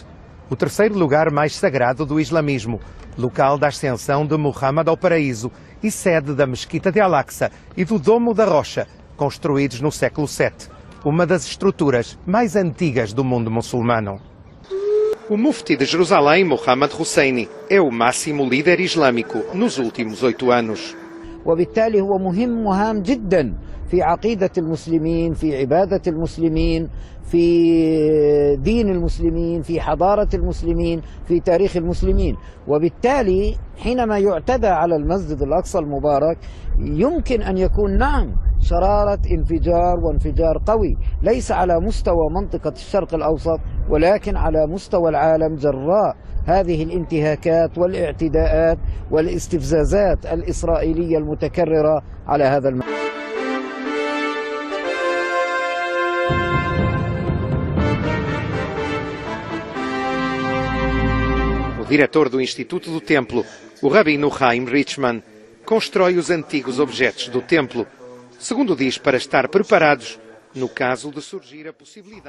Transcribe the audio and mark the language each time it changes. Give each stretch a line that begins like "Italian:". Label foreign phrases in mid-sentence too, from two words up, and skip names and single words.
Portuguese: O terceiro lugar mais sagrado do islamismo, local da ascensão de Muhammad ao paraíso e sede da Mesquita de Al-Aqsa e do Domo da Rocha, construídos no século VII, uma das estruturas mais antigas do mundo muçulmano. O mufti de Jerusalém, Mohammad Husseini, é o máximo líder islâmico nos últimos 8 anos.
Arabic: وبالتالي هو مهم جدا في عقيدة المسلمين، في عبادة المسلمين، في دين المسلمين، في حضارة المسلمين، في تاريخ المسلمين. وبالتالي حينما يعتدى على المسجد الأقصى المبارك يمكن أن يكون نعم شرارة انفجار وانفجار قوي، ليس على مستوى منطقة الشرق الأوسط ولكن على مستوى العالم جراء هذه الانتهاكات والاعتداءات والاستفزازات الإسرائيلية المتكررة على هذا المكان.
Portuguese: O diretor do Instituto do Templo, o rabino Chaim Richman, constrói os antigos objetos do templo, segundo diz, para estar preparados no caso de surgir a possibilidade.